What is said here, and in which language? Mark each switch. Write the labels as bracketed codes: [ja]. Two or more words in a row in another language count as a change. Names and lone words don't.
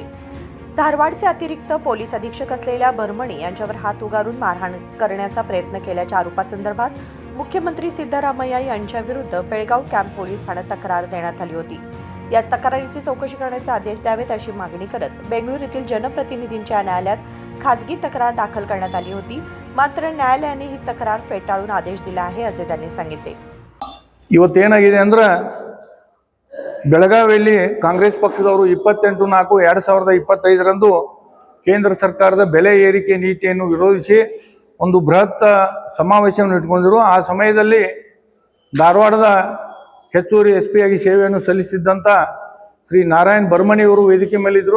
[mr] धारवाडचे अतिरिक्त पोलीस अधीक्षक असलेल्या बर्मणी यांच्यावर हात उगारून मारहाण करण्याचा प्रयत्न केल्याच्या आरोपासंदर्भात मुख्यमंत्री सिद्धरामय्या यांच्या विरुद्ध बेळगाव कॅम्प पोलीस ठाण्यात तक्रार देण्यात आली होती। या तक्रारीची चौकशी करण्याचे आदेश द्यावेत अशी मागणी करत बेंगळूर येथील जनप्रतिनिधींच्या न्यायालयात खासगी तक्रार दाखल करण्यात आली होती। मात्र न्यायालयाने ही तक्रार फेटाळून आदेश दिला आहे असे त्यांनी सांगितले। [kn] ಇವತ್ತೇನಾಗಿದೆ ಅಂದ್ರೆ ಬೆಳಗಾವಿಯಲ್ಲಿ ಕಾಂಗ್ರೆಸ್ ಪಕ್ಷದವರು 28/4/2025ರಂದು ಕೇಂದ್ರ ಸರ್ಕಾರದ ಬೆಲೆ ಏರಿಕೆ ನೀತಿಯನ್ನು ವಿರೋಧಿಸಿ ಒಂದು ಬೃಹತ್ ಸಮಾವೇಶವನ್ನು ಇಟ್ಟುಕೊಂಡಿರು। ಆ ಸಮಯದಲ್ಲಿ ಧಾರವಾಡದ ಹೆಚ್ಚುವರಿ ಎಸ್ಪಿ ಆಗಿ ಸೇವೆಯನ್ನು ಸಲ್ಲಿಸಿದ್ದಂತ ಶ್ರೀ ನಾರಾಯಣ್ ಬರ್ಮಣಿ ಅವರು ವೇದಿಕೆ ಮೇಲಿದ್ದರು।